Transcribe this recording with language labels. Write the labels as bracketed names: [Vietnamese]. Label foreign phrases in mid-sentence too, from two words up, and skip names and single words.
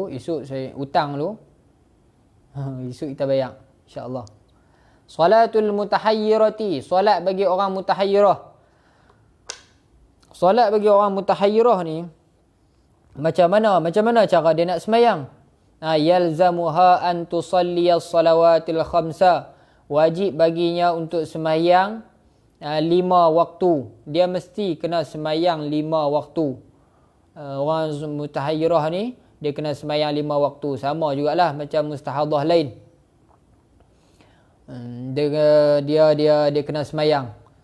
[Malay] Esok saya hutang dulu. Esok kita bayar, [Arabic] إن شاء الله. صلاة المتحيرة, [Malay] solat bagi orang mutahayyirah. Solat bagi orang mutahayyirah ni macam mana? Macam mana cara dia nak sembahyang? [Arabic] يلزمها أن تصلي الصلوات الخمس. [Malay] Wajib baginya untuk sembahyang 5 waktu. Dia mesti kena sembahyang 5 waktu. Orang mutahayyirah ni dia kena sembahyang 5 waktu. Sama jugalah macam mustahadah lain. Dia kena sembahyang.